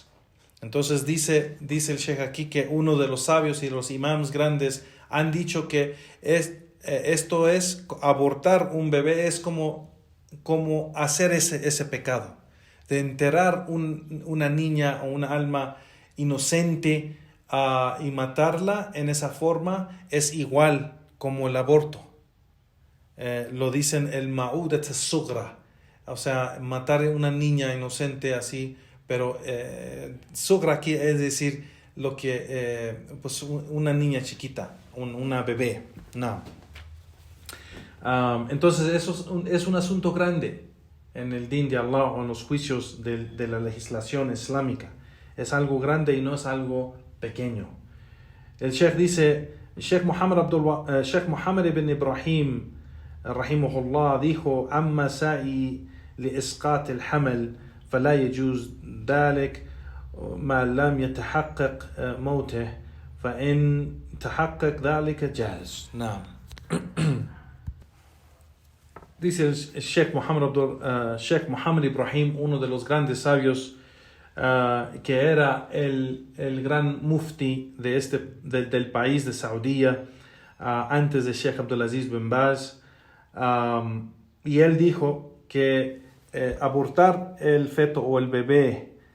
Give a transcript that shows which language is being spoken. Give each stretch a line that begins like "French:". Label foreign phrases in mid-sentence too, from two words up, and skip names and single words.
Spanish: Entonces dice el sheikh aquí que uno de los sabios y los imams grandes han dicho que esto es abortar un bebé, es como hacer ese pecado de enterrar una niña o una alma inocente y matarla en esa forma es igual como el aborto. Lo dicen el
Arabic: موءودة الصغرى,
Spanish: o sea, matar a una niña inocente así, pero sugra aquí es decir lo que pues una niña chiquita, una bebé. No. Entonces eso es un asunto grande en el din de Allah o en los juicios de la legislación islámica. Es algo grande y no es algo pequeño. El sheikh dice,
Arabic: Sheikh Muhammad ibn Ibrahim rahimahullah dijo: أما سعي لإسقاط الحمل فلا يجوز ذلك ما لم يتحقق موته فإن تحقق ذلك جاز. نعم.
Spanish: Dice el Sheikh Muhammad Ibrahim, uno de los grandes sabios, que era el gran mufti del país de Saudía, antes de Sheikh Abdulaziz bin Baz, y él dijo que abortar el feto o el bebé